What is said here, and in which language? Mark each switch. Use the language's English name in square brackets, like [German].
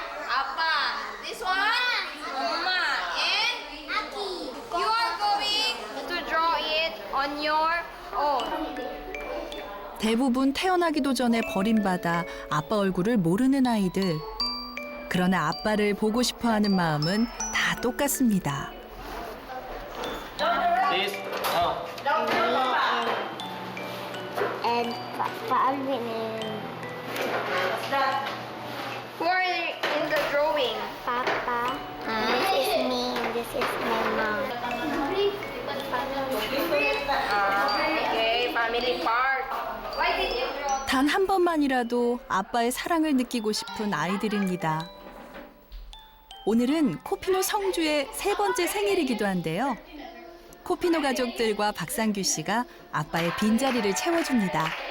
[English] 아빠, this one, 엄마, and Aki. You are going to draw it on your own. [Korean] 대부분 태어나기도 전에 버림받아 아빠 얼굴을 모르는 아이들. 그러나 아빠를 보고 싶어하는 마음은 다 똑같습니다. [English] This. And Papa Alvin and Who are in the drawing? Papa. This is me and this is my mom. Okay, family part. Why did you draw [Korean] 단 한 번만이라도 아빠의 사랑을 느끼고 싶은 아이들입니다. 오늘은 코피노 성주의 3번째 생일이기도 한데요. 코피노 가족들과 박상규 씨가 아빠의 빈자리를 채워줍니다.